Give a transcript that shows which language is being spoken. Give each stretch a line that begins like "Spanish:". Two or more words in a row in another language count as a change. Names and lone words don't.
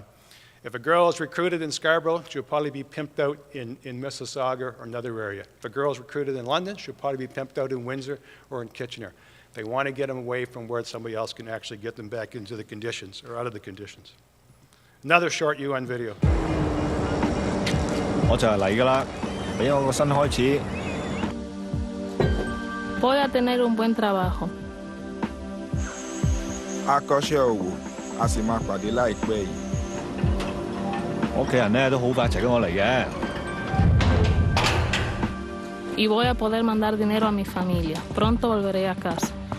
English: If a girl is recruited in Scarborough, she'll probably be pimped out in Mississauga or another area. If a girl is recruited in London, she'll probably be pimped out in Windsor or in Kitchener. They want to get them away from where somebody else can actually get them back into the conditions or out of the conditions. Another short UN video.
Cantonese: 我就係嚟㗎啦，俾我個新開始。
Spanish: Voy a tener un buen trabajo.
Yoruba: Akọ́ṣẹ́ òwò a sì máa pàdé láìpẹ́ yìí.
Cantonese: 我屋企人咧都好快請我嚟嘅。
Spanish: Y voy a poder mandar dinero a mi familia. Pronto volveré a casa.